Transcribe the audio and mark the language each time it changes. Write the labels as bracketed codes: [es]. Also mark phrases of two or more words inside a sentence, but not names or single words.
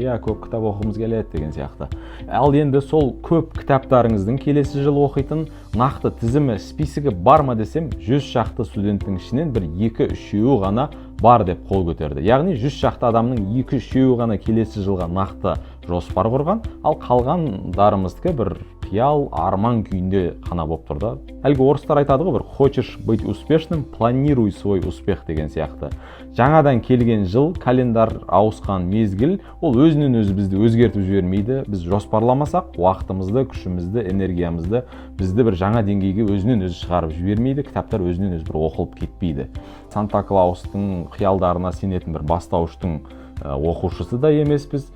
[kk] Иә, көп кітап оқығымыз келеді деген сияқты. Ал енді сол көп кітаптарыңыздың келесі жыл оқитын нақты тізімі, списігі бар ма десем, 100 шақты студенттің ішінен бір 2-3 ғана бар деп қол көтерді. Яғни 100 шақты адамның 2-3 ғана келесі жылға нақты жоспар құрған, ал қалғандарымыздікі бір қиял, арман күйінде қана болып тұрды. Әлгі орыстар айтады ғой, бір [ru] хочешь быть успешным, планируй свой успех [kk] деген сияқты. Жаңадан келген жыл, календар ауысқан мезгіл, ол өзінен өзі бізді өзгертіп жібермейді. Біз жоспарламасақ, уақытымызды, күшімізді, энергиямызды бізді бір жаңа деңгейге өзінен өзі шығарып жібермейді. Кітаптар өзінен өзі бір оқылып кетпейді. Санта Клаустың қиялдарына сенетін бір бастауыштың оқушысы да емеспіз.